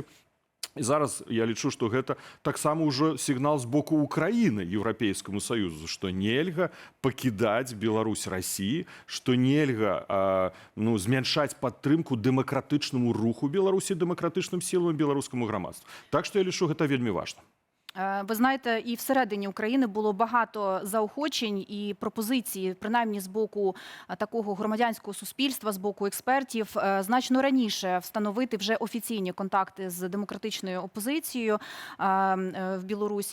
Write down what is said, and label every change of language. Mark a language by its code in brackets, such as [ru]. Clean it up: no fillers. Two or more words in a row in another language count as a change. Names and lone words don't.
[be] І зараз я лічу, што гэта таксама ўжо сігнал з боку Украіны Еўрапейскаму саюзу, што нельга пакідаць Беларусь Расіі, што нельга змяншаць падтрымку дэмакратычнаму руху Беларусі, дэмакратычным сілам беларускаму грамадству. Так што я лічу, гэта вельмі важна. [uk] Ви знаєте, і всередині України було багато заохочень і пропозицій, принаймні з боку такого громадянського суспільства, з боку експертів, значно раніше встановити вже офіційні контакти з демократичною опозицією в Білорусі.